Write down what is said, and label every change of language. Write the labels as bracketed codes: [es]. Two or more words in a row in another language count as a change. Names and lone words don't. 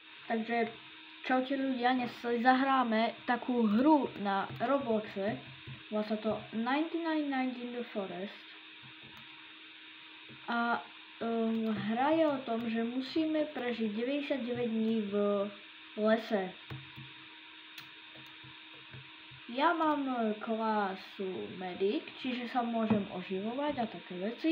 [sk] Takže čaute ľudia, dnes si zahráme takú hru na Robloxe. Volá sa to 99 Nights in the Forest. A hra je o tom, že musíme prežiť 99 dní v lese. Ja mám klásu Medic, čiže sa môžem oživovať a také veci.